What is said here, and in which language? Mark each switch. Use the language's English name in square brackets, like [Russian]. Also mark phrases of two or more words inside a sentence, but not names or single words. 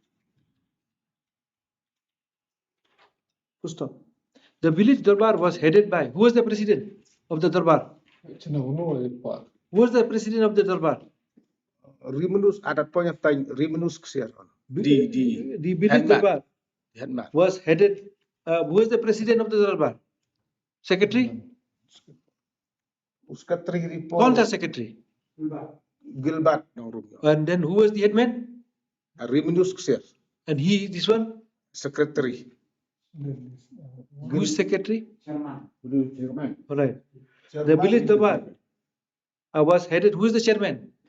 [English] The village Darbar was headed by, who was the president of the Darbar? Who was the president of the Darbar? Rimanus, at that point of time, Rimanus the village Darbar was headed, who was the president of the Darbar? Secretary? [Hindi] Kaun tha [English] secretary? Gilbert. And then who was the headman? Rimanus Ksir. And he, this one? Secretary. Who's secretary? Chairman. All right. The village Darbar was headed, who is the chairman?